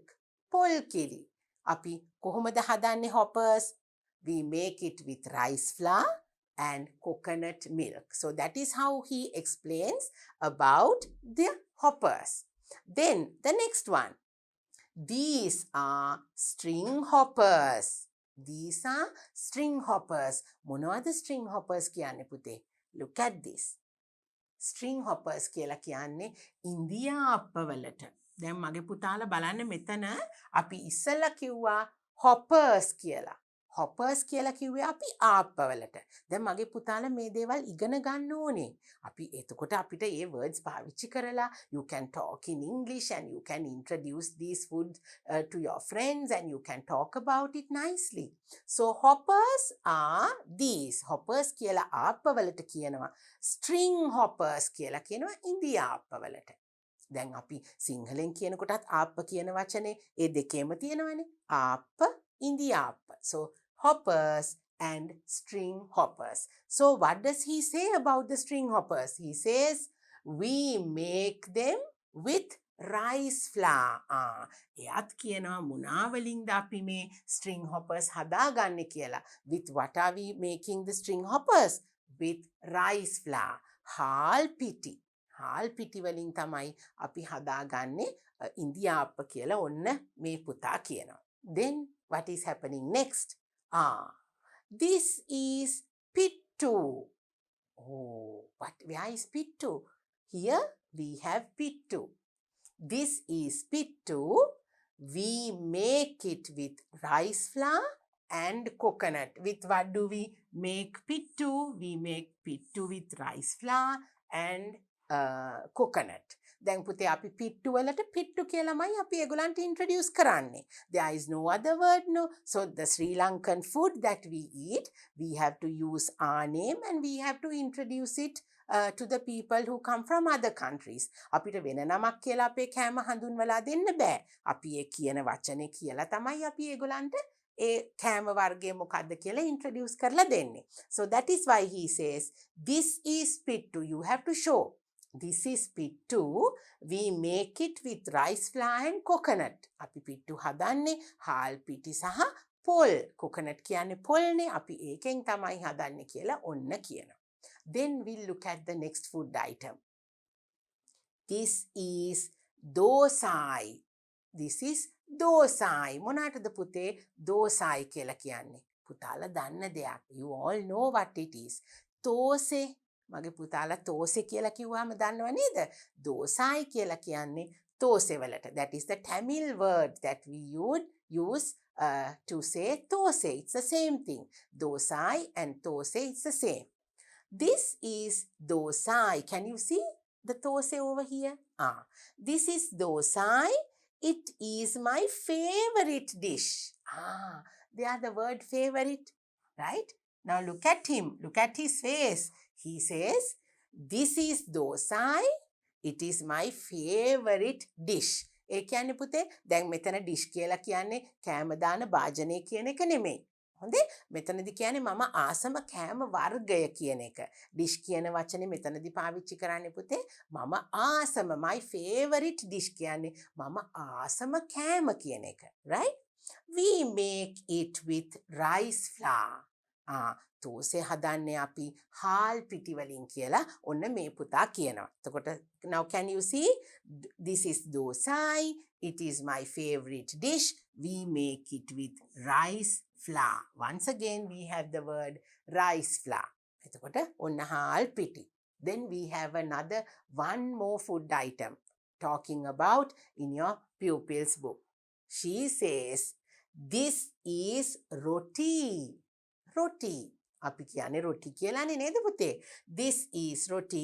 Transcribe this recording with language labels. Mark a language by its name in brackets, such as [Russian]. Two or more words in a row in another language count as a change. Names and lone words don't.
[Sinhala] පොල් කිරි. අපි කොහොමද හදන්නේ hoppers? [English] We make it with rice flour and coconut milk. So that is how he explains about the hoppers. Then the next one. These are string hoppers. These are string hoppers. [Sinhala] මොනවද [English] string hoppers [Sinhala] කියන්නේ පුතේ? [English] Look at this. string hoppers [Sinhala] කියලා කියන්නේ ඉන්දියාප්පවලට. දැන් මගේ පුතාලා බලන්න මෙතන අපි ඉස්සෙල්ලා කිව්වා hoppers කියලා. hoppers කියලා කිව්වේ අපි ආප්පවලට. දැන් මගේ පුතාලා මේ දේවල් ඉගෙන ගන්න ඕනේ. අපි එතකොට අපිට ඒ words පාවිච්චි කරලා [English] you can talk in English and you can introduce these foods to your friends and you can talk about it nicely. So hoppers are these. Hoppers [Sinhala] කියලා ආප්පවලට කියනවා. [English] String hoppers [Sinhala] කියලා කියනවා ඉන්දියාප්පවලට. දැන් අපි සිංහලෙන් කියනකොටත් ආප්ප කියන වචනේ ඒ දෙකේම තියෙනවනේ. ආප්ප ඉන්දියාප්ප. [English] So hoppers and string hoppers. So what does he say about the string hoppers? He says we make them with rice flour. [Sinhala] එයාත් කියනවා මොනා වලින්ද අපි මේ [English] string hoppers [Sinhala] හදාගන්නේ කියලා. [English] With what are we making the string hoppers? With rice flour. [Sinhala] හාල් පිටි. හාල් පිටි වලින් තමයි අපි හදාගන්නේ ඉන්දියාප්ප කියලා ඔන්න මේ පුතා කියනවා. [English] Then what is happening next? This is pittu. Where is pittu? Here we have pittu. This is pittu. We make it with rice flour and coconut. With what do we make pittu? We make pittu with rice flour and coconut. [Sinhala] දැන් පුතේ අපි පිට්ටු වලට පිට්ටු කියලාමයි අපි ඒගොල්ලන්ට introduce කරන්නේ. [English] There is no other word, no. So the Sri Lankan food that we eat, we have to use our name and we have to introduce it to the people who come from other countries. [Sinhala] අපිට වෙන නමක් කියලා අපේ කෑම හඳුන්වලා දෙන්න බෑ. අපි ඒ කියන වචනේ කියලා තමයි අපි ඒගොල්ලන්ට ඒ කෑම වර්ගය මොකක්ද කියලා introduce කරලා දෙන්නේ. [English] So that is why he says this is pittu. You have to show. This is pittu. We make it with rice flour and coconut. [Sinhala] අපි පිට්ටු හදන්නේ හාල් පිටි සහ පොල්. coconut කියන්නේ පොල්නේ. අපි ඒකෙන් තමයි හදන්නේ කියලා ඔන්න කියනවා. [English] Then we'll look at the next food item. This is dosai. This is dosai. [Sinhala] මොනකටද පුතේ dosai කියලා කියන්නේ? පුතාලා දන්න දෙයක්. [English] You all know what it is. [Sinhala] තෝසේ. මගේ පුතාලා තෝසේ කියලා කිව්වම දන්නව නේද? dosai කියලා කියන්නේ තෝසේ වලට. [English] That is the Tamil word that we would use to say thosai. It's the same thing. Dosai and thosai, it's the same. This is dosai. Can you see the thosai over here? This is dosai. It is my favorite dish. They are the word favorite, right? Now look at him. Look at his face. He says, this is dosai. It is my favorite dish. [Sinhala] ඒ කියන්නේ පුතේ දැන් මෙතන dish කියලා කියන්නේ කෑම දාන භාජනය කියන එක නෙමෙයි. හොඳේ? මෙතනදි කියන්නේ මම ආසම කෑම වර්ගය කියන එක. dish කියන වචනේ මෙතනදි පාවිච්චි කරන්නේ පුතේ මම ආසම [English] my favorite dish [Sinhala] කියන්නේ මම ආසම කෑම කියන එක. [English] Right? We make it with rice flour. [Sinhala] තෝසේ හදන්නේ අපි හාල් පිටි වලින් කියලා ඔන්න මේ පුතා කියනවා. එතකොට [English] now can you see? This is dosai. It is my favorite dish. We make it with rice flour. Once again we have the word rice flour. [Sinhala] එතකොට ඔන්න හාල් පිටි. [English] Then we have another one more food item talking about in your pupils book. She says this is roti. Roti. [Sinhala] අපි කියන්නේ රොටි කියලානේ නේද පුතේ? [English] This is roti.